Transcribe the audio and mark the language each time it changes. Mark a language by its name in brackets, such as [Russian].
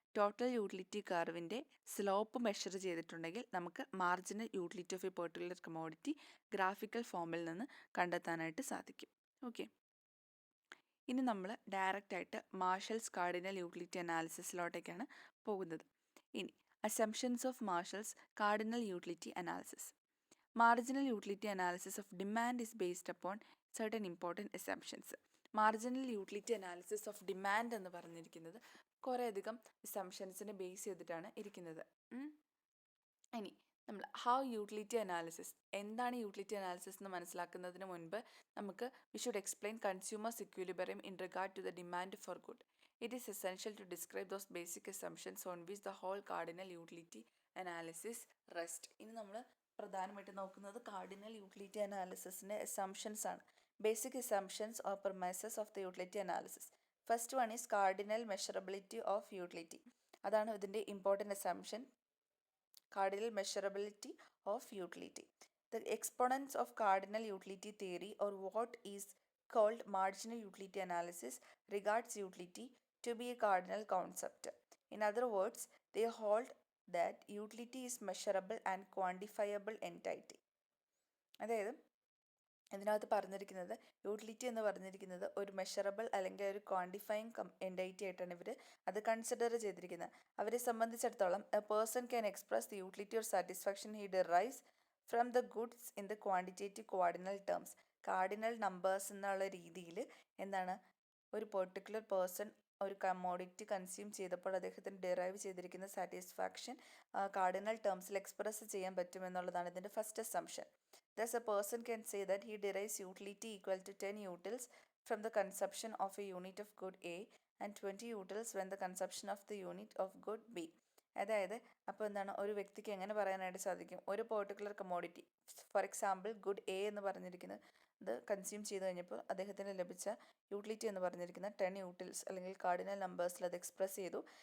[Malayalam] Total utility കർവിൻ്റെ slope measure ചെയ്തിട്ടുണ്ടെങ്കിൽ നമുക്ക് marginal utility of A particular commodity graphical ഫോമിൽ നിന്ന് കണ്ടെത്താനായിട്ട് സാധിക്കും. ഓക്കെ, ഇനി നമ്മൾ ഡയറക്റ്റായിട്ട് മാർഷൽസ് കാർഡിനൽ യൂട്ടിലിറ്റി അനാലിസിസിലോട്ടേക്കാണ് പോകുന്നത്. [English] ഇനി assumptions of Marshall's cardinal utility analysis. Marginal utility analysis of demand is based upon certain important assumptions. [Malayalam] Marginal utility analysis of demand എന്ന് പറഞ്ഞിരിക്കുന്നത് കുറേയധികം അസംഷൻസിനെ ബേസ് ചെയ്തിട്ടാണ് ഇരിക്കുന്നത്. ഇനി നമ്മൾ യൂട്ടിലിറ്റി അനാലിസിസ് എന്താണ് യൂട്ടിലിറ്റി അനാലിസിസ് എന്ന് മനസ്സിലാക്കുന്നതിന് മുൻപ് നമുക്ക് [English] We should explain consumers equilibrium in regard to the demand for good. It is essential to describe those basic assumptions on which the whole cardinal utility analysis rests. [Malayalam] ഇനി നമ്മൾ പ്രധാനമായിട്ട് നോക്കുന്നത് cardinal utility അനാലിസിസിൻ്റെ assumptions ആണ്. [English] Basic assumptions or premises of the utility analysis. First one is cardinal measurability of utility. [Malayalam] അതാണ് ഇതിൻ്റെ important assumption, cardinal measurability of utility. [English] The exponents of cardinal utility theory, or what is called marginal utility analysis, regards utility to be a cardinal concept. In other words, they hold that utility is measurable and quantifiable entity. [Malayalam] അതായത് ഇതിനകത്ത് പറഞ്ഞിരിക്കുന്നത് utility എന്ന് പറഞ്ഞിരിക്കുന്നത് ഒരു measurable അല്ലെങ്കിൽ ഒരു quantifying എൻറ്റൈറ്റി ആയിട്ടാണ് ഇവർ അത് കൺസിഡർ ചെയ്തിരിക്കുന്നത്. അവരെ സംബന്ധിച്ചിടത്തോളം [English] A person can express the utility or satisfaction he derives from the goods in the quantitative cardinal terms. [Malayalam] Cardinal numbers എന്നുള്ള രീതിയിൽ എന്താണ് ഒരു പെർട്ടിക്കുലർ പേഴ്സൺ ഒരു കമ്മോഡിറ്റി കൺസ്യൂം ചെയ്തപ്പോൾ അദ്ദേഹത്തിന് ഡിറൈവ് ചെയ്തിരിക്കുന്ന സാറ്റിസ്ഫാക്ഷൻ കാർഡിനൽ ടേംസിൽ എക്സ്പ്രസ് ചെയ്യാൻ പറ്റുമെന്നുള്ളതാണ് ഇതിൻ്റെ first assumption. [English] Thus, a person can say that he derives utility equal to 10 utils from the consumption of a unit of good A and 20 utils when the consumption of the unit of good B. [Malayalam] അതായത് അപ്പോൾ എന്താണ് ഒരു വ്യക്തിക്ക് എങ്ങനെ പറയാനായിട്ട് സാധിക്കും, ഒരു particular commodity for example good A എന്ന് പറഞ്ഞിരിക്കുന്നത് ഇത് കൺസ്യൂം ചെയ്ത് കഴിഞ്ഞപ്പോൾ അദ്ദേഹത്തിന് ലഭിച്ച യൂട്ടിലിറ്റി എന്ന് പറഞ്ഞിരിക്കുന്ന 10 യൂട്ടിൽസ് അല്ലെങ്കിൽ കാർഡിനൽ നമ്പേഴ്സിൽ അത് എക്സ്പ്രസ് ചെയ്തു.